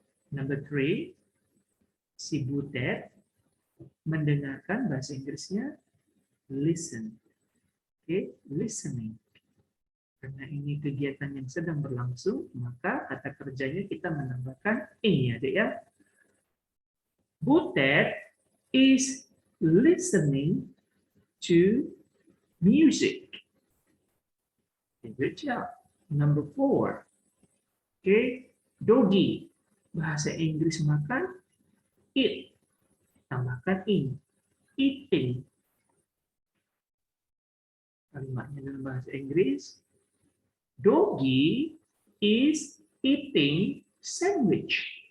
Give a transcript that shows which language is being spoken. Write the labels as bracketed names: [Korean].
[English] Number 3, [Indonesian] si Butet mendengarkan, bahasa Inggrisnya listen. Oke, listening. Karena ini kegiatan yang sedang berlangsung, maka kata kerjanya kita menambahkan ini, adik ya. [English] Butet is listening to music. Good job. Number 4. Oke, doggy. [Indonesian] Bahasa Inggris makan, eat. Tambahkan ing. Eating. Kalimatnya dalam bahasa Inggris. [English] Doggy is eating sandwich.